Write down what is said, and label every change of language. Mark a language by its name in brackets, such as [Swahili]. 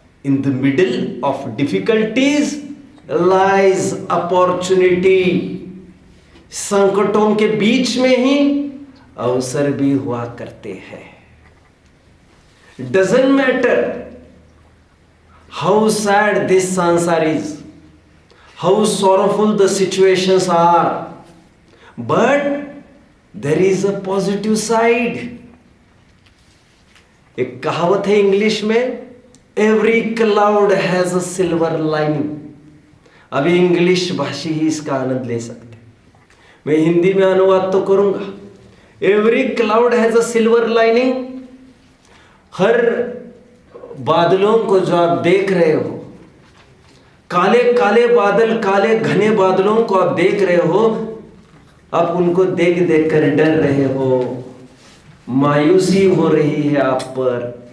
[English] In the middle of difficulties lies opportunity. [Hindi] संकटों के बीच में ही अवसर भी हुआ करते हैं। [English] Doesn't matter how sad this sansar is, how sorrowful the situations are, but there is a positive side. [Hindi] एक कहावत है इंग्लिश में, [English] Every cloud has a silver lining. [Hindi] अभी इंग्लिश भाषी ही इसका आनंद ले सकते, मैं हिंदी में अनुवाद तो करूंगा। [English] Every cloud has a silver lining. [Hindi] हर बादलों को जो आप देख रहे हो, काले काले बादल, काले घने बादलों को आप देख रहे हो, आप उनको देख देख कर डर रहे हो, मायूसी हो रही है आप पर।